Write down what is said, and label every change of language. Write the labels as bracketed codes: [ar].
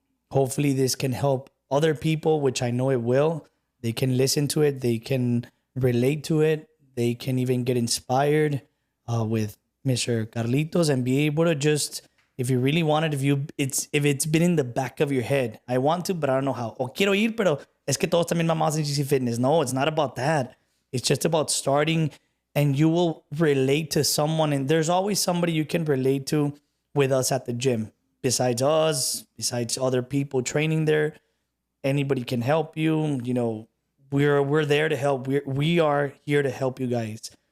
[en] Hopefully this can help other people, which I know it will. They can listen to it. They can relate to it. They can even get inspired with Mr. Carlitos and be able to just, if you really want it, if it's been in the back of your head, I want to, but I don't know how. [es] O quiero ir, pero es que todos también mamás en GC Fitness. [en] No, it's not about that. It's just about starting, and you will relate to someone. And there's always somebody you can relate to with us at the gym. Besides us, besides other people training there, anybody can help you. You know, we're there to help. We are here to help you guys.